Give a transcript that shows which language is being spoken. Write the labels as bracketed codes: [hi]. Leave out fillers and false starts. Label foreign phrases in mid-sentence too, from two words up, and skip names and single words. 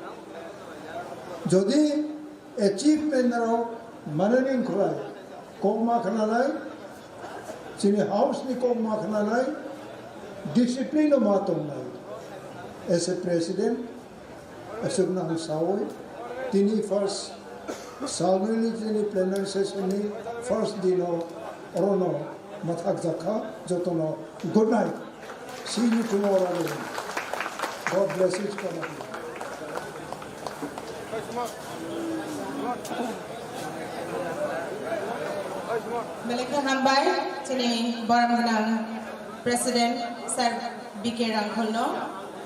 [brx] जदि एचिभमेन्ट नराव माननिं खालाय कमा खानाय जोंनि हाउसनि कमा खानाय डिसिप्लिन मा दंनाय [en] as a president [brx] असुगना सावै दिनै फर्स्ट सावननि जोंनि [en] plenary session [brx] फर्स्ट दिनाव अरनो माथाक जाखा जतनो [en] good night see you tomorrow God bless each for [trp] Malika Hambai, Chini Baramganang President Sir B.K. Rangkholno.